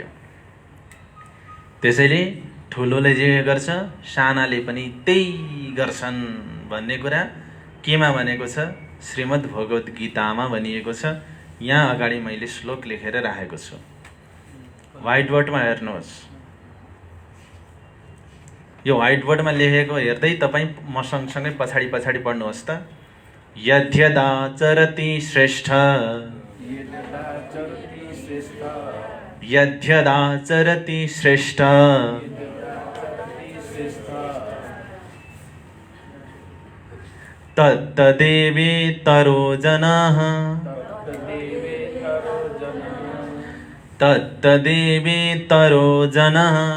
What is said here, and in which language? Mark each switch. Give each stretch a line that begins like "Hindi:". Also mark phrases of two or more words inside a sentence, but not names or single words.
Nepali: त्यसैले ठुलोले जे गर्छ सानाले पनि त्यही गर्छन् भन्ने कुरा केमा भनेको छ, श्रीमद् भगवत गीतामा भनिएको छ। यहाँ अगाडि मैले श्लोक लेखेर राखेको छु,
English: white boardमा
Nepali: हेर्नुहोस्। यो
English: white boardमा
Nepali: लेखेको हेर्दै तपाईँ म सँगसँगै पछाडि पछाडि पढ्नुहोस् त।
Sanskrit: यद्यदाचरति श्रेष्ठ, यद्यदाचरति श्रेष्ठ, तत्तदेवेतरो जनाः, तत्तदेवेतरो जनाः,